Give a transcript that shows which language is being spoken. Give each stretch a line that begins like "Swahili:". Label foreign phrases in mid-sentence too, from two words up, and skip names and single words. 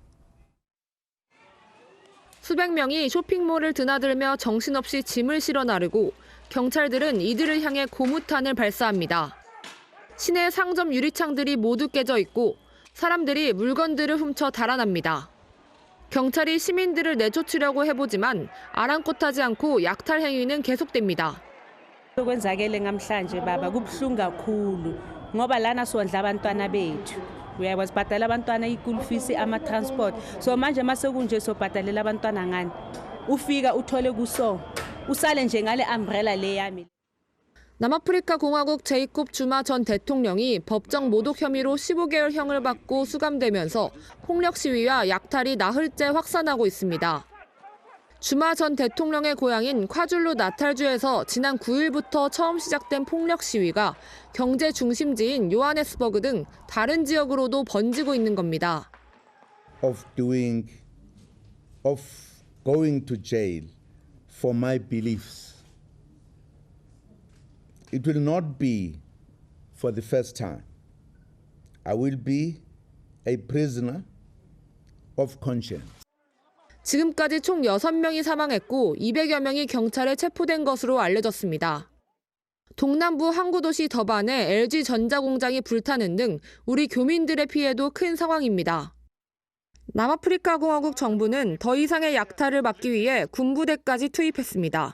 Korean: 수백 명이 쇼핑몰을 드나들며 정신없이 짐을 실어 나르고 경찰들은 이들을 향해 고무탄을 발사합니다. 시내 상점 유리창들이 모두 깨져 있고 사람들이 물건들을 훔쳐 달아납니다. 경찰이 시민들을 내쫓으려고 해보지만 아랑곳하지 않고 약탈 행위는 계속됩니다.
Zulu: Okwenzakele namhlanje baba kubuhlungu kakhulu ngoba lana sondla abantwana bethu. Uyakwazi sibhadala abantwana i-
English: school fees
Zulu: ama-transport. So manje mase kunje sobhadalela abantwana ngani? Ufika uthole kuso. usale nje ngale umbrella le yami.
Korean: 남아프리카 공화국 제이콥 주마 전 대통령이 법정 모독 혐의로 15개월형을 받고 수감되면서 폭력 시위와 약탈이 나흘째 확산하고 있습니다. 주마 전 대통령의 고향인 콰줄루 나탈주에서 지난 9일부터 처음 시작된 폭력 시위가 경제 중심지인 요하네스버그 등 다른 지역으로도 번지고 있는 겁니다.
English: of going to jail for my beliefs. It will not be for the first time. I will be a prisoner of conscience.
Korean: 지금까지 총 6명이 사망했고 200여 명이 경찰에 체포된 것으로 알려졌습니다. 동남부 항구 도시 더반에 LG전자 공장이 불타는 등 우리 교민들의 피해도 큰 상황입니다. 남아프리카 공화국 정부는 더 이상의 약탈을 막기 위해 군부대까지 투입했습니다.